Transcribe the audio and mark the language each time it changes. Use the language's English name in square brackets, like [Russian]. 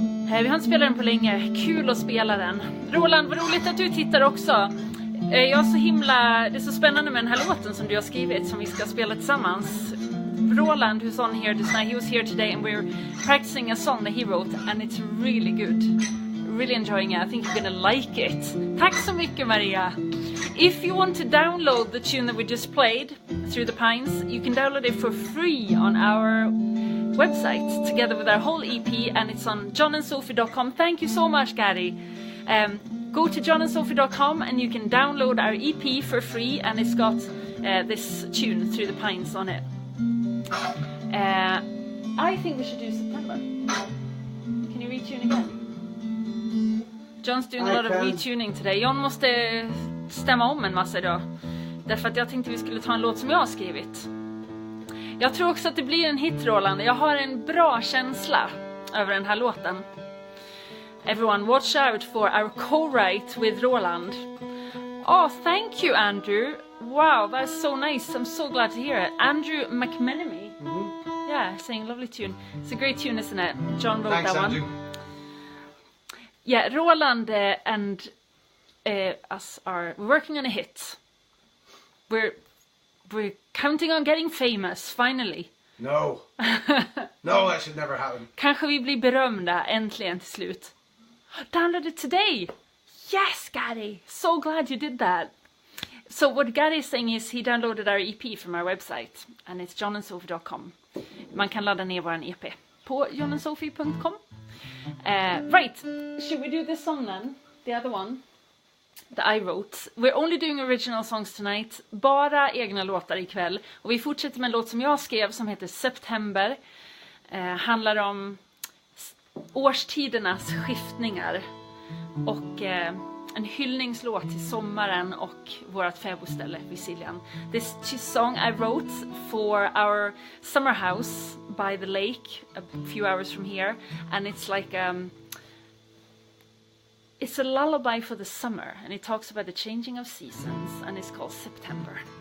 [Swedish] Vi har inte spelat den på länge. Kul att spela den. Roland, vad roligt att du tittar också. Jag är så himla... Det är så spännande med den här låten som du har skrivit som vi ska spela tillsammans. [English] Roland, who's on here just now, he was here today and we're practicing a song that he wrote and it's really good. Really enjoying it. I think you're gonna like it. [Swedish] Tack så mycket, [English] Maria. If you want to download the tune that we just played, Through the Pines, you can download it for free on our website together with our whole EP, and it's on johnandsofie.com. Thank you so much, Gary. Go to johnandsofie.com and you can download our EP for free, and it's got this tune, Through the Pines, on it. I think we should do September. Can you retune again? John's doing a lot of retuning today. [Swedish] John måste stämma om en massa idag. Därför att jag tänkte vi skulle ta en låt som jag har skrivit. Jag tror också att det blir en hit, Roland. Jag har en bra känsla över den här låten. [English] Everyone, watch out for our co-write with Roland. Oh, thank you, Andrew. Wow, that's so nice. I'm so glad to hear it. Andrew McMenemy. Yeah, saying lovely tune. It's a great tune, isn't it? John wrote Thanks, that Andrew. one. Yeah, Roland and us are working on a hit. We're counting on getting famous, finally. No. No, that should never happen. [Swedish] Kanske vi blir berömda äntligen till slut. [English] Download it today! Yes, Gary! So glad you did that. So what Gary is saying is he downloaded our EP from our website. And it's johnandsofie.com. [Swedish] Man kan ladda ner våran EP på johnandsofie.com. [English] Right, should we do this song then? The other one that I wrote. We're only doing original songs tonight. [Swedish] Bara egna låtar ikväll. Och vi fortsätter med en låt som jag skrev som heter September. Handlar om årstidernas skiftningar. Och en hyllningslåt till sommaren och vårt fäbodställe vid Siljan. [English] This song I wrote for our summer house by the lake a few hours from here, and it's like it's a lullaby for the summer, and it talks about the changing of seasons, and it's called September.